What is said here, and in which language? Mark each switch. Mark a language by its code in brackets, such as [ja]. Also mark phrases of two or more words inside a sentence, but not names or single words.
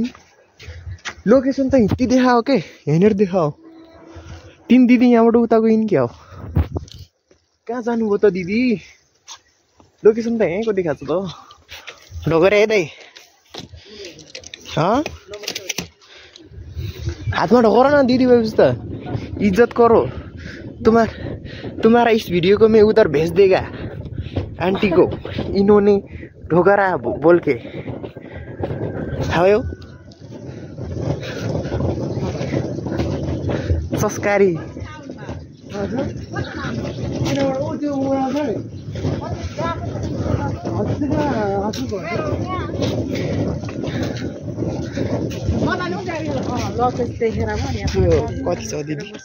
[ne] लोकेसन त हिँड्ती देखाओ के, यहाँनिर देखाओ। तिन दिदी यहाँबाट उता गइन् क्या हो? कहाँ जानुभयो त दिदी? लोकेसन त यहीँको देखाएको छ त। ढोगेर है दाइ, हातमा ढोकर ना दीदी भएपछि त [hi] इज्जत करो। तुम्हारा इस वीडियो को मैं उधर भेज देगा आंटी को, इन्होंने ढोकरा बोल के। [ne] हायो संस्कारी कति छ दिदी?